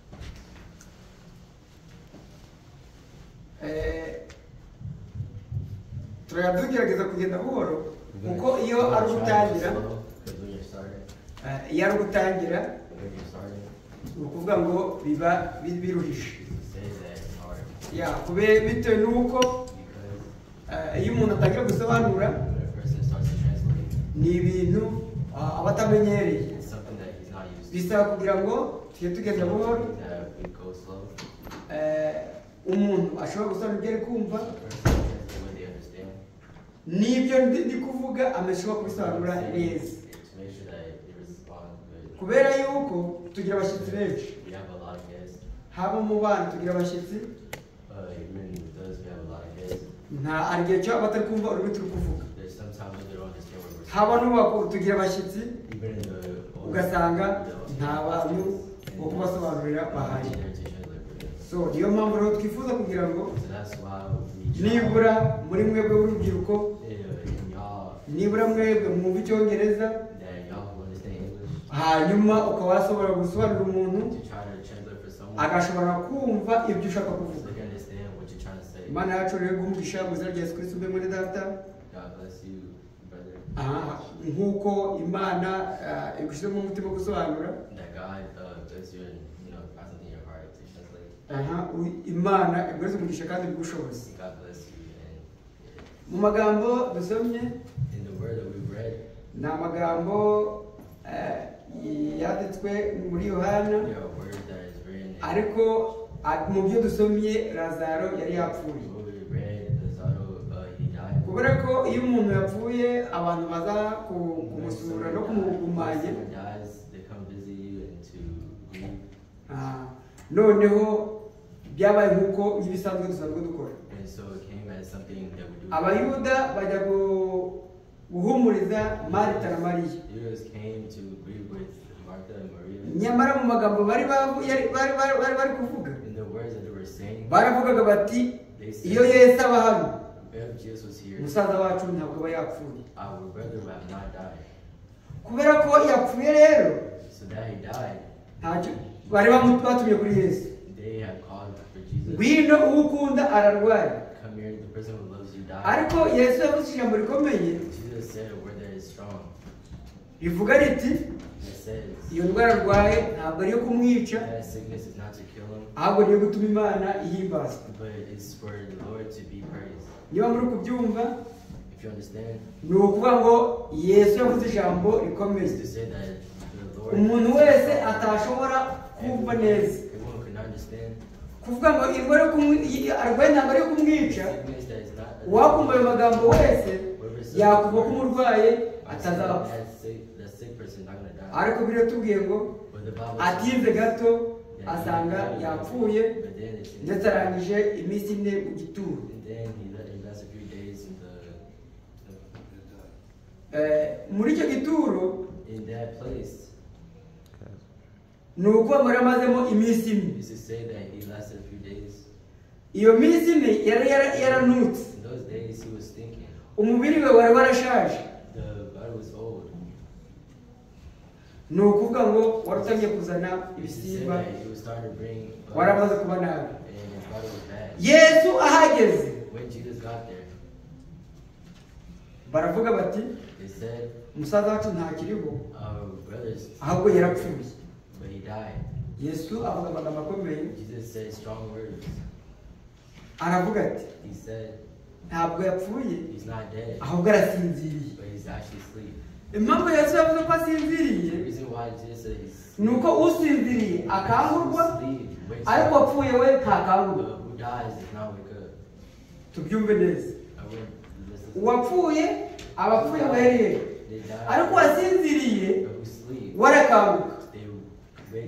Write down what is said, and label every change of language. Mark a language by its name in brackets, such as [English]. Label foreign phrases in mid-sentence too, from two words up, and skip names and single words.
[Kinyarwanda] Turagerageza kugenda buhoro, kuko iyo ari gutangira ni ukuvuga ngo biba biruhishe. Kube bitewe n'uko iyo umuntu atangira gusobanura ni ibintu abatamenyereye [English] It's something that he's not used to. [Kinyarwanda] bisaba kugira ngo tujye tugenda buhoro [English] That we go slow. [Kinyarwanda] umuntu ashobora gusoma ibyo ari kumva [English] When they understand. [Kinyarwanda] n'ibyo ndi kuvuga amashobora kubisobanura neza [English] To make sure that they respond good. [Kinyarwanda] kubera yuko tugira abashyitsi benshi [English] We have a lot of guests. [Kinyarwanda] haba mu bana tugira abashyitsi [English] Even with us, we have a lot of guests. [Kinyarwanda] nta ari igihe cyo batari kumva ururimi turi kuvuga [English] There's sometimes when they don't understand what we're saying. [Kinyarwanda] haba n'ubakuru tugira abashyitsi [English] Even in the [Kinyarwanda] ugasanga nta bantu bo kubasobanurira bahari so niyo mpamvu rero twifuza kugira ngo [English] So that's why we [Kinyarwanda] nibura muri mwebwe w'urubyiruko [English] y'all [Kinyarwanda] nibura mwebwe mwumva icyongereza [English] that y'all who understand English [Kinyarwanda] hanyuma ukaba washobora gusobanurira umuntu [English] to try to translate for someone [Kinyarwanda] agashobora kumva ibyo ushaka [English] so [Kinyarwanda] kuvuga [English] they can understand what you're trying to say. [Kinyarwanda] imana yacu rero guhumugisha mu izina rya Yesu Kristo mbe muri data [English] God bless you, brother. [Kinyarwanda] nk'uko imana igushyizemo umutima wo gusobanura [English] That God bless you and find something in your heart to translate. [Kinyarwanda] imana iguhereze umugisha kandi bw'ubushobozi [English] God bless you and [Kinyarwanda] mu magambo dusomye [English] in the word that we've read, [Kinyarwanda] ni amagambo yanditswe muri yohana [English] there are words that is written. [Kinyarwanda] ariko mu byo dusomye lazaro yari yapfuye [English] What we read, Lazaro, he died. [Kinyarwanda] kubera ko iyo umuntu yapfuye abantu baza kumusura no kumugumanya [English] When someone dies, they come visit you and to grieve. [Kinyarwanda] noneho byabaye nk'uko ibisanzwe dusanzwe dukora [English] And so it came as something that we do. [Kinyarwanda] abayuda bajya guhumuriza marita na mariya [English] Jews came to grieve with Martha and Maria. [Kinyarwanda] nyamara mu magambo bari kuvuga [English] In the words that they were saying, [Kinyarwanda] baravugaga bati [English] they said, [Kinyarwanda] iyo yesu aba hano [English] if Jesus was here, [Kinyarwanda] umusaza wacu ntabwo aba yapfuye [English] our brother would have not died. [Kinyarwanda] kubera ko yapfuye rero [English] So that he died, [Kinyarwanda] ntacyo bari batumye kuri yesu [English] they had called for Jesus. [Kinyarwanda] ngwino uwo ukunda ararwaye [English] Come here, the person who loves you died. [Kinyarwanda] ariko yesu yavuze ijambo rikomeye [English] Jesus said a word that is strong. [Kinyarwanda] rivuga riti [English] It says, [Kinyarwanda] iyo ndwara arwaye ntabwo ari iyo kumwica [English] that sickness is not to kill him, [Kinyarwanda] ahubwo ni iyo gutuma imana ihimbazwa [English] but it's for the Lord to be praised. [Kinyarwanda] niba muri kubyumva [English] If you understand, [Kinyarwanda] ni ukuvuga ngo yesu yavuze ijambo rikomeye [English] it's to say that the Lord, [Kinyarwanda] umuntu wese atashobora kumva neza [English] everyone could not understand. [Kinyarwanda] kuvuga ngo indwara arwaye ntabwo ari iyo kumwica [English] Sickness that is not [Kinyarwanda] uwakumva ayo magambo wese yakumva ko umurwaye atazapfa [English] the sick person not gonna die. [Kinyarwanda] ariko biratubwiye ngo [English] But the Bible [Kinyarwanda] atinze gato [English] that [Kinyarwanda] asanga yapfuye [English] but then it's [Kinyarwanda] ndetse arangije iminsi ine mu gituro [English] and then he last a few days in [Kinyarwanda] muri icyo gituro [English] in that place. [Kinyarwanda] ni uko ngo yaramazemo iminsi ine [English] Used to say that he lasted a few days. [Kinyarwanda] iyo minsi ine yari yaranutse [English] In those days he was thinking. [Kinyarwanda] umubiri we wari warashaje [English] The body was old. [Kinyarwanda] ni ukuvuga ngo wari utangiye kuzana [English] He used to say [Kinyarwanda] ibisimba [English] that he was starting to bring bugs, [Kinyarwanda] waramaze kuba nabi [English] and his body was bad. [Kinyarwanda] yesu ahageze [English] When Jesus got there, [Kinyarwanda] baravuga bati [English] they said, [Kinyarwanda] umusaza wacu ntakiriho [English] our brothers, [Kinyarwanda] ahubwo yarapfuye [English] but he died. [Kinyarwanda] yesu avuga amagambo akomeye [English] Jesus said strong words. [Kinyarwanda] aravuga ati [English] He said [Kinyarwanda] ntabwo yapfuye [English] he's not dead, [Kinyarwanda] ahubwo arasinziriye [English] but he's actually asleep. [Kinyarwanda] impamvu yesu yavuze ko [English] The [Kinyarwanda] asinziriye [English] reason why Jesus said he's [Kinyarwanda] ni uko usinziriye akangurwa [English] asleep, wakes [Kinyarwanda] ariko [English] up. [Kinyarwanda] wapfuye we ntakangurwa [English] Who dies does not wake up. [Kinyarwanda] tubyumve neza [English] I wouldn't listen to [Kinyarwanda] uwapfuye abapfuye bahereye [English] they die, [Kinyarwanda] ariko wasinziriye [English] but who sleep, [Kinyarwanda] warakanguka [English] they wake